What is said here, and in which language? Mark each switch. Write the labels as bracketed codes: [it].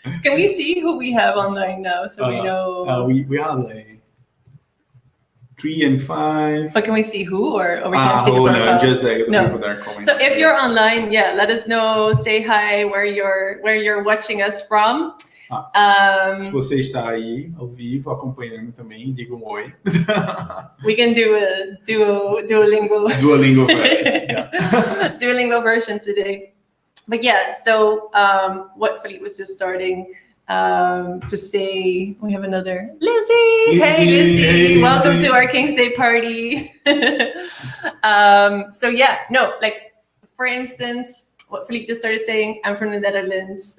[en] Can we see who we have online now so we know? We have like 3 and 5. But can we see who or we can't see the profiles? No, just like the people that are commenting. So if you're online, yeah, let us know. Say hi where you're watching us from. [pt] Se você está aí ao vivo acompanhando também, diga um oi. [en] We can do a Duolingo version. Yeah. Duolingo version today. But yeah, so what Philippe was just starting to say, we have another Lizzie. Hey, Lizzie. Hey, welcome to our Kingsday party. So yeah, no, like for instance, what Philippe just started saying, I'm from the Netherlands.